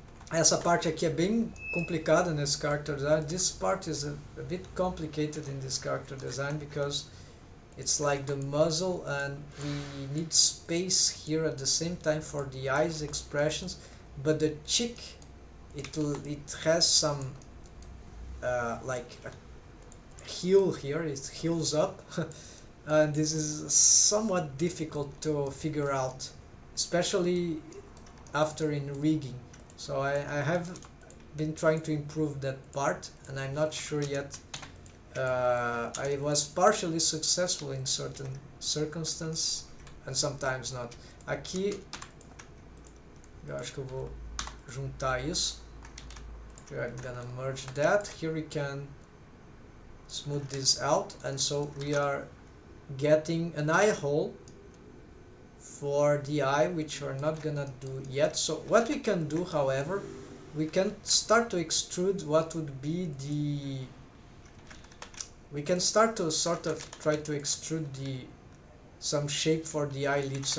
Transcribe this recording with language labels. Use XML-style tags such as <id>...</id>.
<pt>essa parte aqui é bem complicada nesse character design.</pt> <en>This part is a bit complicated in this character design because it's like the muzzle and we need space here at the same time for the eyes expressions, but the cheek, it has some like a heel here, it heels up and this is somewhat difficult to figure out, especially after in rigging. So I have been trying to improve that part and I'm not sure yet. I was partially successful in certain circumstances and sometimes not.</en> <pt>Aqui eu acho que eu vou juntar isso.</pt> <en>Here I'm gonna merge that. Here we can smooth this out, and so we are getting an eye hole for the eye, which we're not gonna do yet. So what we can do, however, we can start to extrude what would be the, we can start to sort of try to extrude some shape for the eyelids.</en>